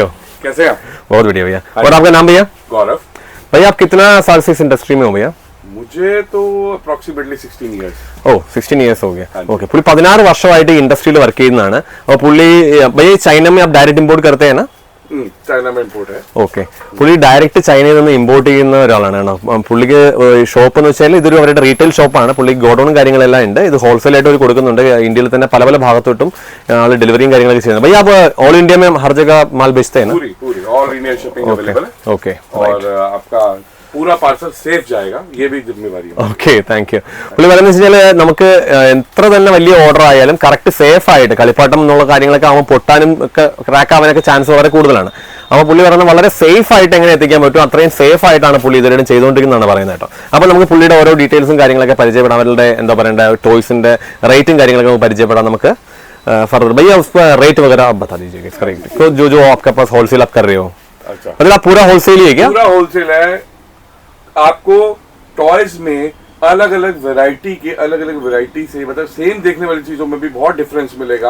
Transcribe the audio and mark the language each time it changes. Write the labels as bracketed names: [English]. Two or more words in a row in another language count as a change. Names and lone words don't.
[Hindi] कैसे आप? बहुत बढ़िया भैया. और आपका नाम भैया? गौरव. भैया आप कितना साल से इस इंडस्ट्री में हो भैया? मुझे तो [English] approximately 16 years. [Hindi] ഓ 16 ഇയേഴ്സ് हो गया. ओके. [Malayalam] പുള്ളി 16 വർഷമായിട്ട് ഈ ഇൻഡസ്ട്രിയിൽ വർക്ക് ചെയ്യുന്നതാണ്. അപ്പോൾ പുള്ളി [Hindi] भैया चाइना में आप डायरेक्ट इंपोर्ट करते हैं ना? चाइना में इंपोर्ट है. [Malayalam] ഓക്കെ. പുള്ളി ഡയറക്റ്റ് ചൈനയിൽ നിന്ന് ഇമ്പോർട്ട് ചെയ്യുന്ന ഒരാളാണ്. പുള്ളിക്ക് ഷോപ്പ് എന്ന് വെച്ചാൽ ഇതൊരു അവരുടെ റീറ്റെയിൽ ഷോപ്പാണ്. പുള്ളി ഗോഡൌണും കാര്യങ്ങളെല്ലാം ഉണ്ട്. ഇത് ഹോൾസെയിലായിട്ട് അവർ കൊടുക്കുന്നുണ്ട്. ഇന്ത്യയിൽ തന്നെ പല ഭാഗത്തോട്ടും ആൾ ഡെലിവറിയും കാര്യങ്ങളൊക്കെ ചെയ്യുന്നത്. [Hindi] भैया आप [English] all India [Hindi] में हर जगह माल बेचते हैं ना? पूरी [English] all India shipping available [Hindi] है. ओके. और आपका पूरा पार्सल सेफ जाएगा, ये भी जिम्मेवारी है. [English] okay, thank you. [Malayalam] പുള്ളി പറയുന്നത് വെച്ച് കഴിഞ്ഞാൽ നമുക്ക് എത്ര തന്നെ വലിയ ഓർഡർ ആയാലും കറക്റ്റ് സേഫ് ആയിട്ട് കളിപ്പാട്ടം എന്നുള്ള കാര്യങ്ങളൊക്കെ ആവുമ്പോൾ പൊട്ടാനും ഒക്കെ ക്രാക്ക് ആവാനൊക്കെ ചാൻസ് വളരെ കൂടുതലാണ്. അപ്പോൾ പുള്ളി പറയുന്നത് വളരെ സേഫ് ആയിട്ട് എങ്ങനെ എത്തിക്കാൻ പറ്റും അത്രയും സേഫ് ആയിട്ടാണ് പുള്ളി ഇതുവരെ ചെയ്തുകൊണ്ടിരിക്കുന്നതാണ് പറയുന്നത് കേട്ടോ. അപ്പോൾ നമുക്ക് പുള്ളിയുടെ ഓരോ ഡീറ്റെയിൽസും കാര്യങ്ങളൊക്കെ പരിചയപ്പെടാം. അവരുടെ എന്താ പറയേണ്ട ടോയ്സിന്റെ റേറ്റും കാര്യങ്ങളൊക്കെ നമുക്ക് പരിചയപ്പെടാം. [Hindi] നമുക്ക് फर्दर भैया उसका रेट वगैरह आप बता दीजिएगा इसका रेट. तो जो आपके पास होलसेल आप कर रहे हो, अच्छा मतलब आप पूरा होलसेल ही है क्या? पूरा होलसेल है. आपको टॉयज में अलग अलग वैरायटी से मतलब सेम देखने वाली चीजों में भी बहुत डिफरेंस मिलेगा.